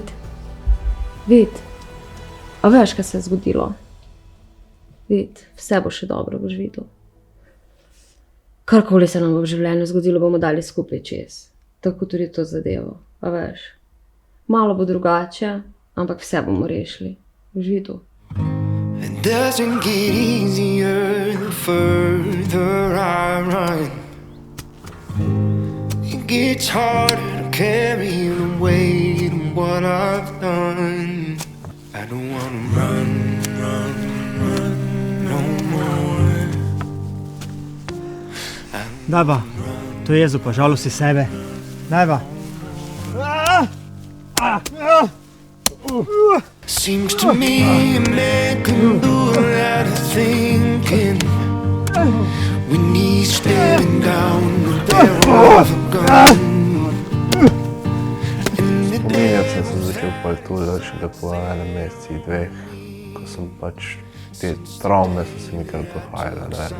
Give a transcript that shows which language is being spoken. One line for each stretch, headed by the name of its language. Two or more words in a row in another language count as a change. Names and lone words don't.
Slovenian: Vid, a veš, kaj se je zgodilo? Vid, vse bo še dobro, boš videl. Karkoli se nam bo v življenju zgodilo, bomo dali skupaj čez. Tako tudi to zadevo, a veš. Malo bo drugače, ampak vse bomo rešili. Boš videl.
English: It doesn't get easier the further I run. It gets harder to carry the weight of what I've done. I don't wanna run no more.
Slovenian: Dajva, to jezo pa žalosti sebe. Dajva.
English: Seems to me a man can do a lot of thinking when he's staring down the barrel of a gun.
Slovenian: Spominjati sem se začel pa tu šele po enem meseci, dveh, ko sem pač te travme so se mi kar dohajale, ne.